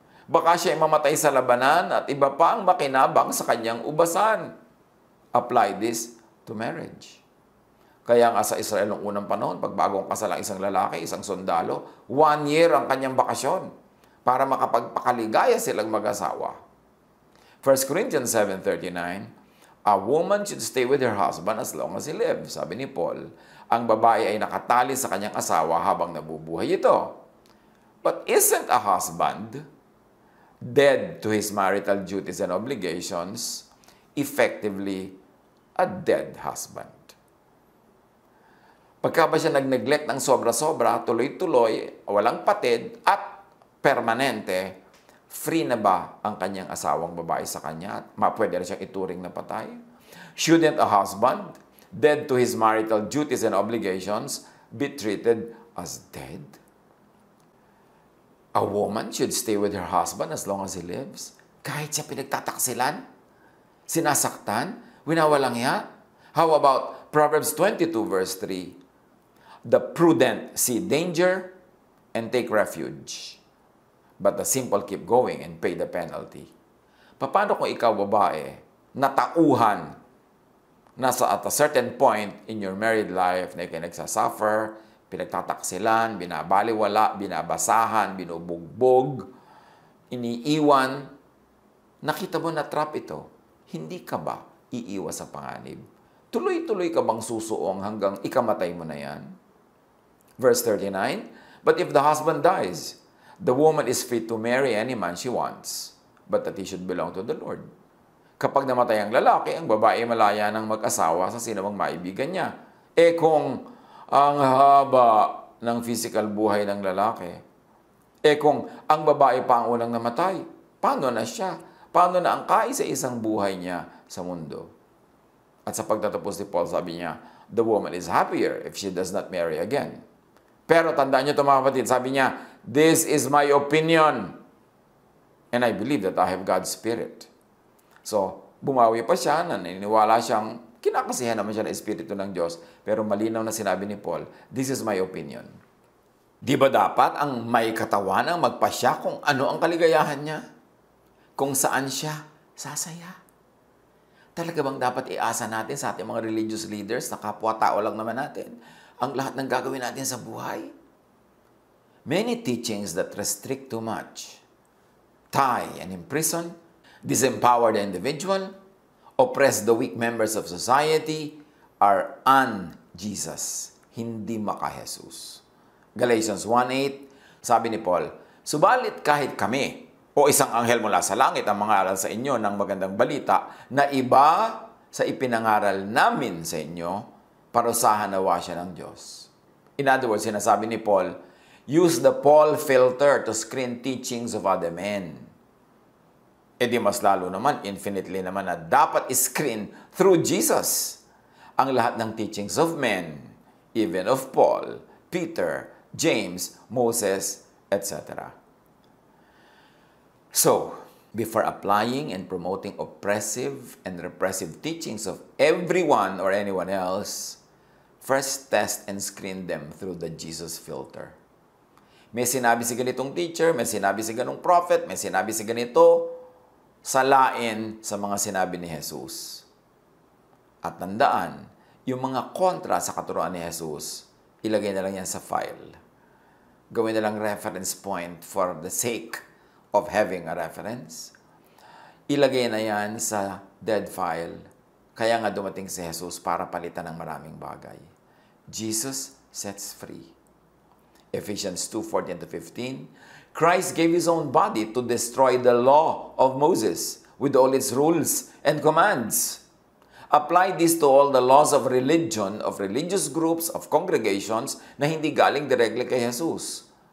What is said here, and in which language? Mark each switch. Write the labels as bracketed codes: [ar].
[tl] Baka siya ay mamatay sa labanan at iba pa ang makinabang sa kanyang ubasan. [en] Apply this to marriage. [tl] Kaya nga sa Israel noong unang panahon, pag bagong kasal ang isang lalaki, isang sundalo, 1 year ang kanyang bakasyon para makapagpakaligaya silang mag-asawa. [en] 1 Corinthians 7:39, a woman should stay with her husband as long as he lives. [tl] Sabi ni Paul, ang babae ay nakatali sa kanyang asawa habang nabubuhay ito. [en] But isn't a husband dead to his marital duties and obligations, effectively a dead husband? [tl] Pagka ba siya nag-neglect ng sobra-sobra, tuloy-tuloy, walang patid at permanente, free na ba ang kanyang asawang babae sa kanya at pwede na siyang ituring na patay? [en] Shouldn't a husband dead to his marital duties and obligations be treated as dead? A woman should stay with her husband as long as he lives. [tl] Kahit siya pinagtataksilan, sinasaktan, winawalang hiya. [en] How about Proverbs 22 verse 3? The prudent see danger and take refuge, but the simple keep going and pay the penalty. [tl] Paano kung ikaw babae, natauhan, nasa [en] at a certain point in your married life [tl] na ikaw nagsasuffer, pinagtataksilan, binabaliwala, binabasahan, binubugbog, iniiwan, nakita mo na trap ito, hindi ka ba iiwas sa panganib? Tuloy-tuloy ka bang susuong hanggang ikamatay mo na yan? [en] Verse 39, but if the husband dies, the woman is free to marry any man she wants, but that he should belong to the Lord. [tl] Kapag namatay ang lalaki, ang babae malaya ng mag-asawa sa sinumang maibigan niya. Kung ang haba ng physical buhay ng lalaki, kung ang babae pa ang unang namatay, paano na siya? Paano na ang kaisa-isang buhay niya sa mundo? At sa pagtatapos ni Paul, sabi niya, [en] the woman is happier if she does not marry again. [tl] Pero tandaan niyo ito mga kapatid, sabi niya, [en] this is my opinion. And I believe that I have God's Spirit. [tl] So, bumawi pa siya, naniniwala siyang, kinakasihan naman siya ng Espiritu ng Diyos, pero malinaw na sinabi ni Paul, [en] this is my opinion. [tl] Di ba dapat ang may katawan ang magpasya kung ano ang kaligayahan niya? Kung saan siya sasaya? Talaga bang dapat iasa natin sa ating mga religious leaders na kapwa-tao lang naman natin ang lahat ng gagawin natin sa buhay? [en] Many teachings that restrict too much, tie and imprison, disempower the individual, oppress the weak members of society, are un-Jesus, [tl] hindi maka-Jesus. [en] Galatians 1:8, [tl] sabi ni Paul, subalit kahit kami, o isang anghel mula sa langit ang mangaral sa inyo ng magandang balita na iba sa ipinangaral namin sa inyo, parusahan nawa siya ng Diyos. [en] In other words, [tl] sinasabi ni Paul, [en] use the Paul filter to screen teachings of other men. [tl] E di mas lalo naman, infinitely naman na dapat screen through Jesus ang lahat ng [en] teachings of men, [tl] even of Paul, Peter, James, Moses, etc. [en] So, before applying and promoting oppressive and repressive teachings of everyone or anyone else, first test and screen them through the Jesus filter. [tl] May sinabi si ganitong teacher, may sinabi si ganong prophet, may sinabi si ganito, salain sa mga sinabi ni Jesus. At tandaan, yung mga kontra sa katuruan ni Jesus, ilagay na lang yan sa file. Gawin na lang [en] reference point for the sake of having a reference. [tl] Ilagay na yan sa dead file. Kaya nga dumating si Jesus para palitan ng maraming bagay. [en] Jesus sets free. Ephesians 2:14-15, Christ gave His own body to destroy the law of Moses with all its rules and commands. Apply this to all the laws of religion, of religious groups, of congregations [tl] na hindi galing directly kay Jesus.